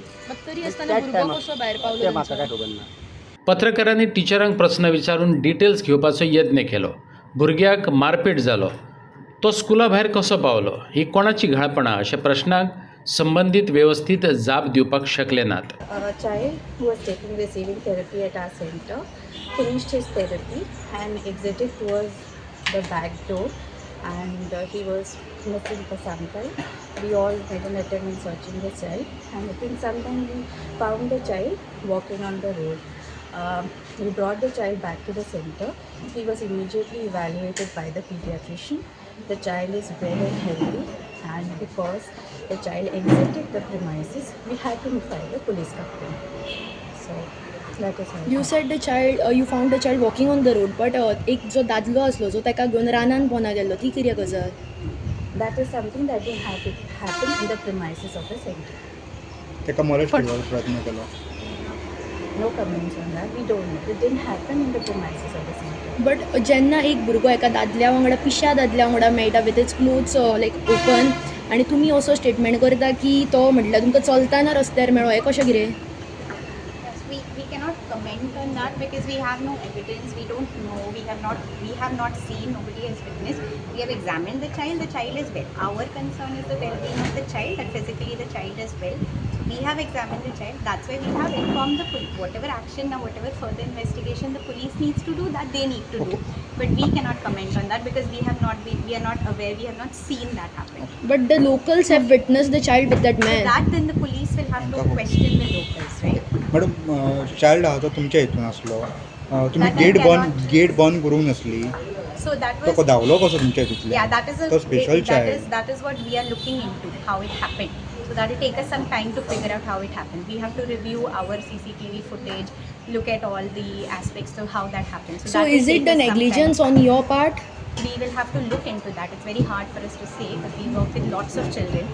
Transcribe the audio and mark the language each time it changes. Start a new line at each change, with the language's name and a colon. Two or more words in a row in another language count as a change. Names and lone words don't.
Konkani: तरी आसतना भुरगो कसो भायर पावलो? ते म्हाका काय खबर ना। पत्रकारांनी टिचरांक प्रश्न विचारून डिटेल्स घेवपाचो यत्न केलो। भुरग्याक मारपीट जालो। तो स्कुला भायर कसो पावलो ही कोणाची घाळपणां अशा प्रश्नांक संबंधीत व्यवस्थित जाप दिवपाक शकले नात।
English: Child who was receiving therapy at our center finished his therapy and exited towards the back door and he was missing for some time. We all made an attempt in searching the child and within some time we found the child walking on the road. We brought the child back to the center. He was immediately evaluated by the pediatrician. The child is well and healthy and because the child exited the premises we had to file a police complaint. So that is how. You said the child you found the child walking on the road but
Konkani: एक जो दादलो असलो जो ताका घेवन रानान पोना गेल्लो ती कित्याक गजाल?
English: That is something that will happen in the premises of the center.
Konkani: तेका मरेज करपाचो प्रयत्न केलो।
English: No comments on that. We don't know. It didn't happen in the premises of the center.
Konkani: बट जेन्ना एक भुरगो एका दादल्या वांगडा पिश्या दादल्या वांगडा मेळटा
English: with its clothes like open
Konkani: आनी तुमी असो स्टेटमेंट करता की तो म्हटल्यार तुमकां चलताना रस्त्यार मेळ्ळो हें कशें कितें?
English: We cannot comment on that because we have no evidence. We don't know. We have not seen. Nobody has witnessed. We have examined the child. The child is well. Our concern is the well-being of the child. That physically the child is well. We have examined the child. That's why we have informed the police. Whatever action or whatever further investigation the police needs to do, that they need to do. But we cannot comment on that because we are not aware. We have not seen that happen. But the locals have witnessed the child with that man. So that then the police will have to question the locals, right?
Konkani: मॅडम चाइल्ड हा तो तुमच्या हितून आसलो। तुम्ही गेट बंद करूंक नासली।
English: So that
Konkani: तो
English: was.
Konkani: धांवलो कसो तुमच्या हितूंतल्यान?
English: Yeah, that is a
Konkani: तो
English: special child. that is what we are looking into, how it happened. So that will take us some time to figure out how it happened. We have to review our CCTV footage, look at all the aspects of how that happened. So that will is it take the us some negligence time. on your part? We will have to look into that. It's very hard for us to say because we work with lots of children.